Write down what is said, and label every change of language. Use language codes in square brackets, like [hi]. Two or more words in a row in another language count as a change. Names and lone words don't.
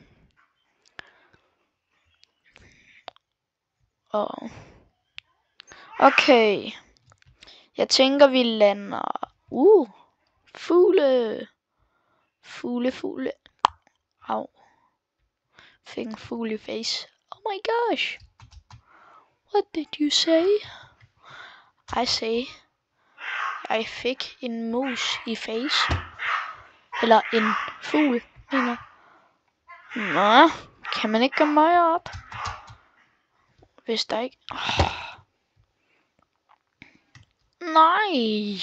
[da] Okay. Jeg tænker, vi lander. Fugle. Au. Fik en fugle i face. [en] Oh my gosh. What did you say? I say. [da] Jeg fik en mus i face. Eller en fugl, mener. Nå, kan man ikke komme højere op? Hvis der ikke... Nej!